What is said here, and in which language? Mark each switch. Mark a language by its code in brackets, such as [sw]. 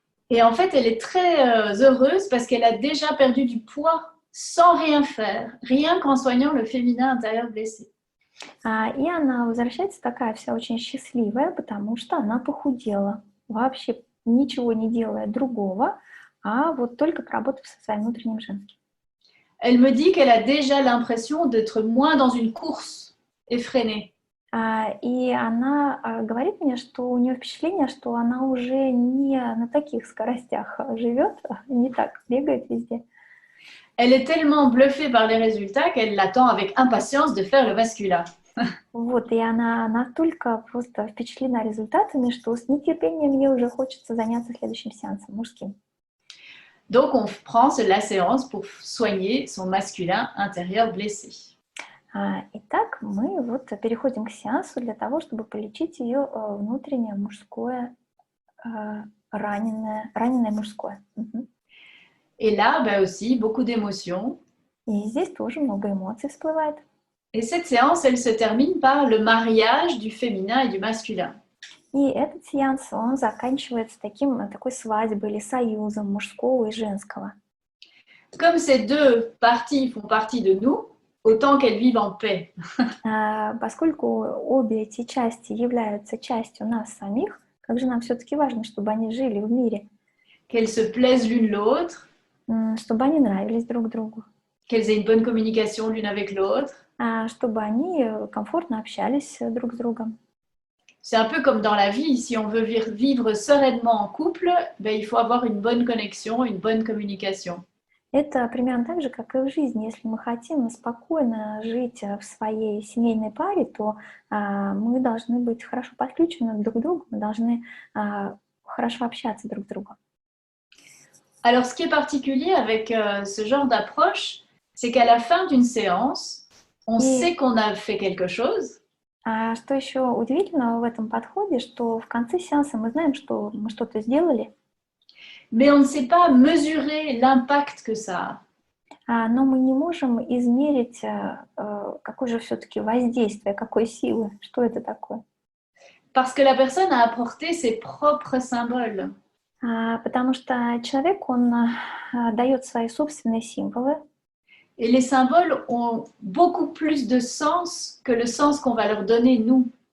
[fr] Et en fait, elle est très heureuse parce qu'elle a déjà perdu du poids sans rien faire, rien qu'en soignant le féminin intérieur blessé. [ru] И она возвращается такая вся очень счастливая, потому что она похудела, вообще ничего не делая другого, а вот только поработав со своим внутренним женским. [fr] Elle me dit qu'elle a déjà l'impression d'être moins dans une course effrénée. [ru] И она говорит мне, что у нее впечатление, что она уже не на таких скоростях живет, не так бегает везде. [fr] Elle est tellement bluffée par les résultats qu'elle l'attend avec impatience de faire le masculin. [ru] Вот, и она настолько просто впечатлена результатами, что с нетерпением ей уже хочется заняться следующим сеансом мужским. [fr] Donc, on prend la séance pour soigner son masculin intérieur blessé. [ru] Итак, мы вот переходим к сеансу для того, чтобы полечить ее внутреннее мужское, раненое мужское. [fr] Et là, aussi, beaucoup d'émotions. [ru] И здесь тоже много эмоций всплывает. [fr] Et cette séance, elle se termine par le mariage du féminin et du masculin. [ru] И этот сеанс, он заканчивается такой свадьбой или союзом мужского и женского. [fr] Comme ces deux parties font partie de nous, autant qu'elles vivent en paix. [ru] Поскольку обе эти части являются частью нас самих, Как же нам все-таки важно, чтобы они жили в мире, [fr] qu'elles se plaisent l'une l'autre, [ru] чтобы они нравились друг другу, [fr] qu'elles aient une bonne communication l'une avec l'autre. [ru] чтобы они комфортно общались друг с другом. [fr] C'est un peu comme dans la vie, si on veut vivre sereinement en couple, ben, il faut avoir une bonne connexion, une bonne communication. [ru] Это примерно так же, как и в жизни. Если мы хотим спокойно жить в своей семейной паре, то мы должны быть хорошо подключены друг к другу, мы должны хорошо общаться друг с другом. [fr] Alors, ce qui est particulier avec ce genre d'approche, c'est qu'à la fin d'une séance, on sait qu'on a fait quelque chose. [ru] Что еще удивительного в этом подходе, что в конце сеанса мы знаем, что мы что-то сделали, [fr] mais on ne sait pas mesurer l'impact que ça a. [ru] но мы не можем измерить, какое же все-таки воздействие, какой силы, что это такое. [fr] Parce que la personne a apporté ses propres symboles. [ru] Потому что человек, он дает свои собственные символы. [fr] Et les symboles ont beaucoup plus de sens que le sens qu'on va leur donner nous.